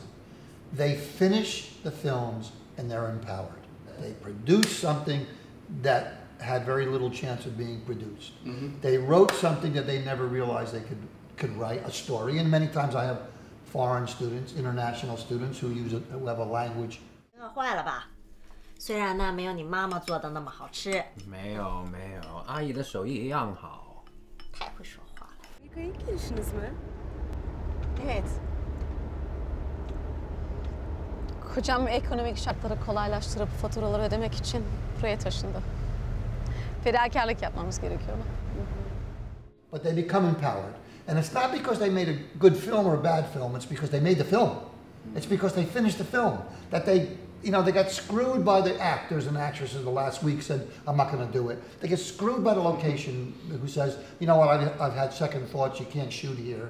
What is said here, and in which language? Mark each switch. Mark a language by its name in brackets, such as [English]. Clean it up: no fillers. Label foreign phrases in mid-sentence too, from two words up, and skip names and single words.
[English] They finish the films and they're empowered. They produce something that had very little chance of being produced. They wrote something that they never realized they could write, a story, and many times I have foreign students, international students who have a language. [Chinese] 坏了吧？虽然呢没有你妈妈做的那么好吃。没有，阿姨的手艺一样好。太会说话了。 [Turkish] Amerika'ya ilk gelişiniz mi? Evet. Kocam ekonomik şartları kolaylaştırıp faturaları ödemek için buraya taşındı. Fedakarlık yapmamız gerekiyordu. [English] But they become empowered. And it's not because they made a good film or a bad film, it's because they made the film. It's because they finished the film. That they got screwed by the actors and actresses the last week said, I'm not going to do it. They get screwed by the location who says, you know what, I've had second thoughts, you can't shoot here.